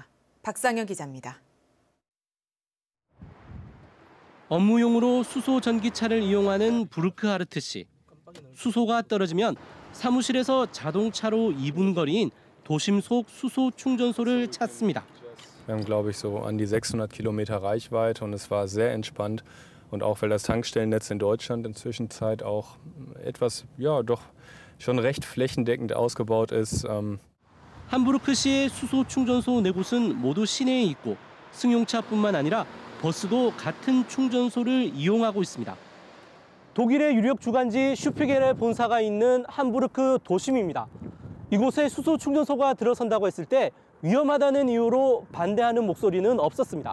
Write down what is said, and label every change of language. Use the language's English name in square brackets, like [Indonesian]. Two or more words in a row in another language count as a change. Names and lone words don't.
[Korean] 박상현 기자입니다. 업무용으로 수소 전기차를 이용하는 부르크하르트 씨. 수소가 떨어지면 사무실에서 자동차로 2분 거리인 도심 속 수소 충전소를 찾습니다. [German] Wir haben, glaube ich, so an die 600 Kilometer Reichweite und es war sehr entspannt. Und auch weil das Tankstellennetz in Deutschland inzwischen auch etwas, ja, doch schon recht flächendeckend ausgebaut ist. [Korean] 함부르크 시의 수소 충전소 4곳은 모두 시내에 있고 승용차뿐만 아니라 버스도 같은 충전소를 이용하고 있습니다. 독일의 유력 주간지 슈피겔의 본사가 있는 함부르크 도심입니다. 이곳에 수소 충전소가 들어선다고 했을 때 위험하다는 이유로 반대하는 목소리는 없었습니다.